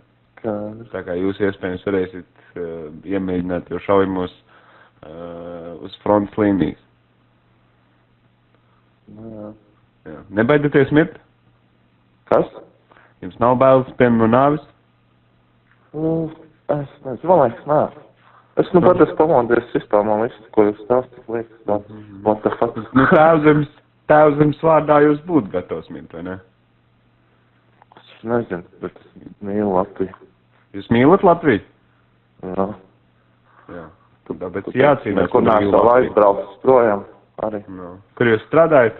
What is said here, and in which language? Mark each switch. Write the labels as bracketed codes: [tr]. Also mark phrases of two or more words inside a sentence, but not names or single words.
[lv] Tā kā jūs iespējams varēsiet iemēģināt jau šaujamos uz frontes līnijas. Jā. Nebaidieties mirt? Kas? Jums nav bailes no nāvis? Es nezinu, man liekas, nē. Es pat esmu pamodies vispār, man visu, ko jūs stāstāt, liekas, [en] what the fuck. [lv] Tēvzemes vārdā jūs būtu gatavs mirt, vai ne? Es nezinu, bet es mīlu Latviju. Jūs mīlat Latviju? Jā. Tāpēc jācīnās. Kur nāk savu aizbraucis projām arī. Kur jūs strādājat?